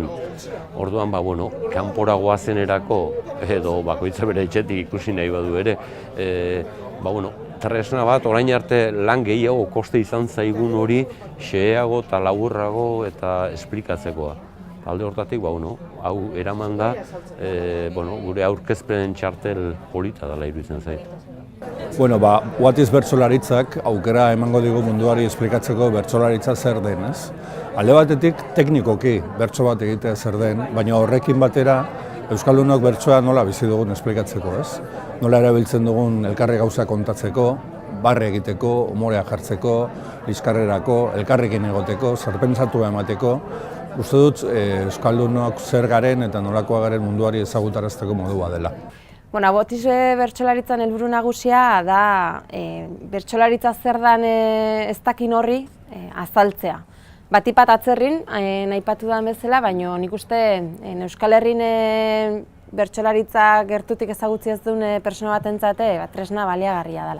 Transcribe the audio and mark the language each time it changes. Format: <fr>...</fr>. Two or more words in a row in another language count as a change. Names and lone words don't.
<eu>Orduan, kanpora goazenerako, edo bakoitza bere etxetik ikusi nahi badu ere, tresna bat, orain arte lan gehiago koste izan zaigun hori xeheago eta laburrago eta esplikatzekoa. Alde hortatik, hau eraman da, gure aurkezpen txartel polita dela iruditzen zait. What is bertsolaritzak aukera emango digu munduari esplikatzeko bertsolaritza zer den, ez? Alde batetik teknikoki bertso bat egitea zer den, baina horrekin batera euskaldunok bertsoa nola bizi dugun esplikatzeko, ez? Nola erabiltzen dugun elkarri gauza kontatzeko, barre egiteko, umorea jartzeko, liskarrerako, elkarrekin egoteko, zerpentsatua emateko. Uste dut euskaldunok zer garen eta nolakoa garen munduari ezagutarazteko modua dela. What is bertsolaritzan helburu nagusia da bertsolaritza zer dan ez dakin horri azaltzea. Batipat atzerrin, nahipatu da bezala, baina nik uste Euskal Herrin bertsolaritza gertutik ezagutzi ez duen pertsona batentzate tresna baliagarria dela.</eu>